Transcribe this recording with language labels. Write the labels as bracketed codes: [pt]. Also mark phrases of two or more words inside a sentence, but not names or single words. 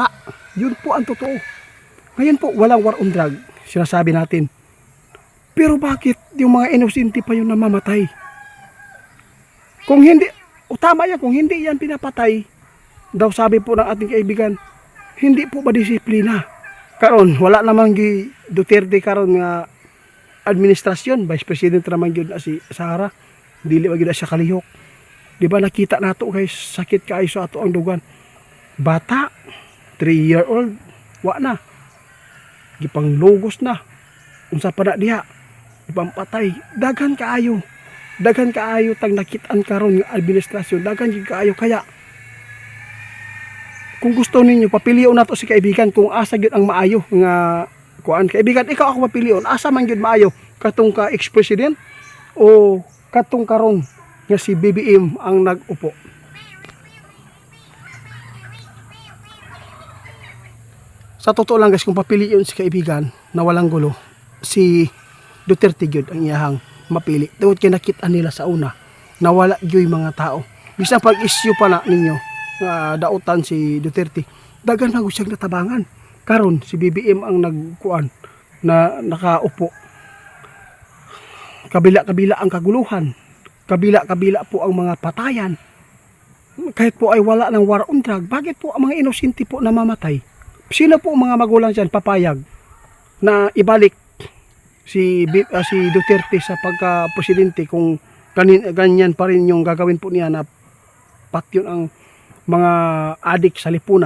[tl] Yun po ang totoo. Ngayon po, walang [en] war on drug, [tl] sinasabi natin. Pero bakit yung mga inosente pa yung namamatay? Kung hindi, tama yan, kung hindi yan pinapatay, daw sabi po ng ating kaibigan, hindi po ba disiplina? [ceb] Karon wala namang Duterte karon nga administrasyon, [en] vice president [ceb] naman gyud na si Sara, dili ba gyud siya kalihok. Di ba nakita nato guys, sakit kaayo sa ato ang dugan. Bata, 3-year-old, wa na. Gipang logos na. Unsa pa na diha? Ipampatay. Daghan kaayo. Daghan kaayo tang nakitaan karon nga administrasyon, daghan gyud kaayo kaya kung gusto ninyo, papilion nato si kaibigan kung asa gyud ang maayo nga kuan. Kaibigan, ikaw ako papilion. Asa man gyud maayo? Katong ka ex-president o katong karon nga si BBM ang nag-upo? [tl] Sa totoo lang guys, kung papiliin si kaibigan na walang gulo, si Duterte [ceb] gyud ang iyahang mapili. Tungod kay nakita nila sa una na wala gyud mga tao. Bisan pag issue pa na ninyo nga dautan si Duterte, dagan na siyang natabangan. Karon si BBM ang nagkuan na nakaupo. [tl] Kabila-kabila ang kaguluhan. Kabila-kabila po ang mga patayan. Kahit po ay wala ng [en] war on drug, [tl] bakit po ang mga inosente po namamatay? Sino po ang mga magulang dyan papayag na ibalik si Duterte sa pagka-presidente kung ganyan pa rin yung gagawin po niya na pati yun ang mga adik sa lipunan?